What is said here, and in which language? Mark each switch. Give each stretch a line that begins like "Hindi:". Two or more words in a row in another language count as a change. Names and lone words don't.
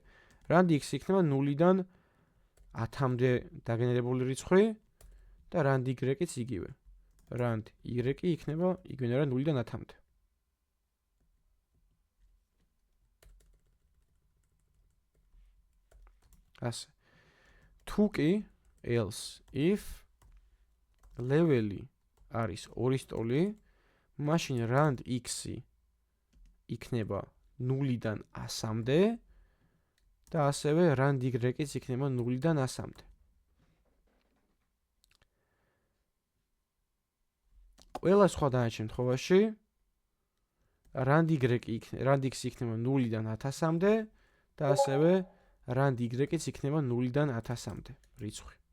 English: rand x-ი
Georgian: იქნება 0-დან 10-მდე დაგენერებული რიცხვი და
English: rand y-იც
Georgian: იგივე.
English: rand y-ი
Georgian: იქნება იგივე 0-დან 10-მდე. ასე. თუ კი
English: else if level-ი
Georgian: არის 2-ის ტოლი, მაშინ
English: rand x-ი
Georgian: იქნება 0-დან 100-მდე და ასევე
English: rand y-იც
Georgian: იქნება 0-დან 100-მდე. ყველა სხვა დანარჩენ შემთხვევაში
English: rand x
Georgian: იქნება 0-დან 1000-მდე და ასევე
English: rand y-იც
Georgian: იქნება 0-დან 1000-მდე რიცხვი.